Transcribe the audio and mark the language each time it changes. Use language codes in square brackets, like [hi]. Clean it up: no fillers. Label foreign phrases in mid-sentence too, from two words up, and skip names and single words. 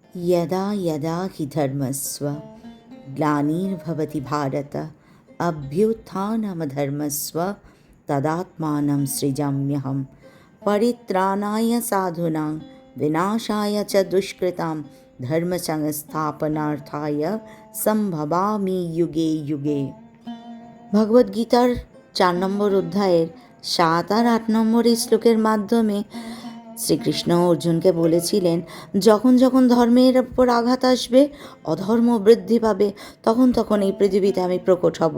[sa] यदा यदा हि धर्मस्व ग्लानिर्भवति भारत अभ्युत्थानमधर्मस्व तदात्मानं सृजाम्यहं परित्राणाय साधूनां विनाशाय च दुष्कृतां धर्मसंस्थापनार्थाय সম্ভবামি যুগে যুগে। [bn] ভগবদ্গীতার 4 নম্বর অধ্যায়ের 7 আর 8 নম্বর এই শ্লোকের মাধ্যমে শ্রীকৃষ্ণ অর্জুনকে বলেছিলেন, যখন যখন ধর্মের উপর আঘাত আসবে, অধর্ম বৃদ্ধি পাবে, তখন তখন এই পৃথিবীতে আমি প্রকট হব।